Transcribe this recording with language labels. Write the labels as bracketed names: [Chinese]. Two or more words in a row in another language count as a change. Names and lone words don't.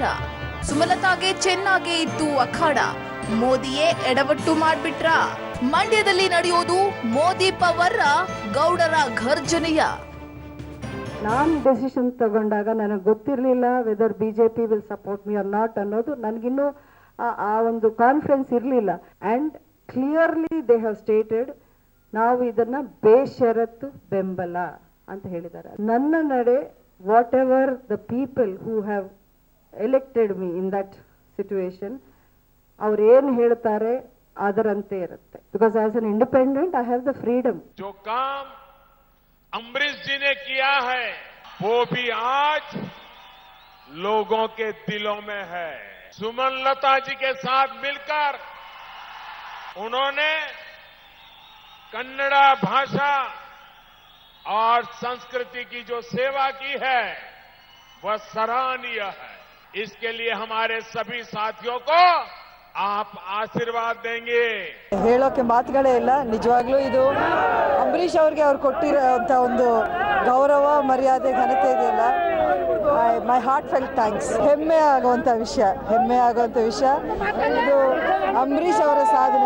[Kannada] ಸುಮಲತಾಗೆ ಚೆನ್ನಾಗೇ ಇತ್ತು ಅಖಾಡ, ಮೋದಿಯೇ ಎಡವಟ್ಟು ಮಾಡ್ಬಿಟ್ರ. ಮಂಡ್ಯದಲ್ಲಿ ನಡೆಯೋದು ಮೋದಿ ಪವರ್, ಗೌಡರ ಘರ್ಜನೆಯ. ನಾನು ಡೆಸಿಷನ್ ತಗೊಂಡಾಗ ನನಗೆ ಗೊತ್ತಿರಲಿಲ್ಲ [English] whether BJP will support me or not [Kannada] ಅನ್ನೋದು. ನನಗಿನ್ನೂ ಆ ಒಂದು ಕಾನ್ಫಿಡೆನ್ಸ್ ಇರಲಿಲ್ಲ. [English] and clearly they have stated, [Kannada] ನಾವು ಇದನ್ನ ಬೇಷರತ್ತು ಬೆಂಬಲ ಅಂತ ಹೇಳಿದ್ದಾರೆ. ನನ್ನ ನಡೆ, [English] whatever the people who have elected me in that situation, [Kannada] ಅವ್ರು ಏನು ಹೇಳ್ತಾರೆ ಅದರಂತೆ ಇರುತ್ತೆ. [English] because as an independent I have the freedom. [Hindi] जो काम अमरीश जी ने किया है वो भी आज लोगों के दिलों में है. सुमलता जी के साथ मिलकर उन्होंने कन्नड़ा भाषा और संस्कृति की जो सेवा की है वह सराहनीय है. इसके लिए हमारे सभी साथियों को आप आशीर्वाद देंगे. [Kannada] ಹೇಳೋಕೆ ಮಾತುಗಳೇ ಇಲ್ಲ. ನಿಜವಾಗ್ಲೂ ಇದು ಅಂಬರೀಷ್ ಅವ್ರಿಗೆ ಅವ್ರು ಕೊಟ್ಟಿರೋಂಥ ಒಂದು ಗೌರವ, ಮರ್ಯಾದೆ, ಘನತೆ ಇದೆಯಲ್ಲ, [English] my heartfelt thanks. [Kannada] ಹೆಮ್ಮೆ ಆಗುವಂಥ ವಿಷಯ ಇದು ಅಂಬರೀಷ್ ಅವರ ಸಾಧನೆ.